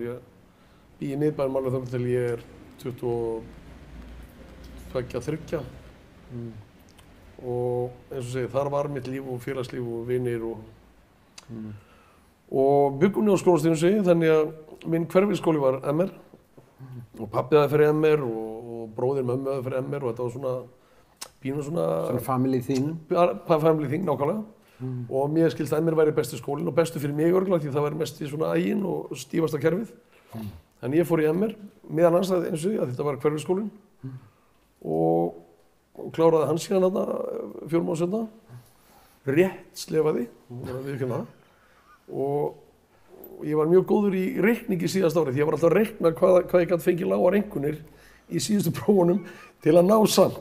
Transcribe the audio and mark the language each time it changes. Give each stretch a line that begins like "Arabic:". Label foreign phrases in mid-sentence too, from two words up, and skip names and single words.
Icelandic: Ég bý í miðbænum alveg þangað til ég er 22-23 og eins og segi, þar var mitt líf og félagslíf og vinir og byggum niður á Skólavörðustígum segi, þannig að minn hverfisskóli var MR og pabbi hafði fyrir MR og bróðir mömmu hafði fyrir MR og þetta var svona pínu svona
English: family thing. Family thing,
Icelandic: nákvæmlega. Og mér skilst að MR væri besti skólinn og bestu fyrir mig örgulega því það væri mest í svona ægin og stífasta kerfið. Þannig ég fór í MR, meðan hans eins og því að þetta var hverfisskólinn og kláraði hans síðan þarna 4 mánuðum seinna, rétt slefaði, og ég var mjög góður í reikningi síðasta árið því ég var alltaf að reikna hvað ég gæti fengið lágar einkunnir í síðustu prófunum til að ná samt.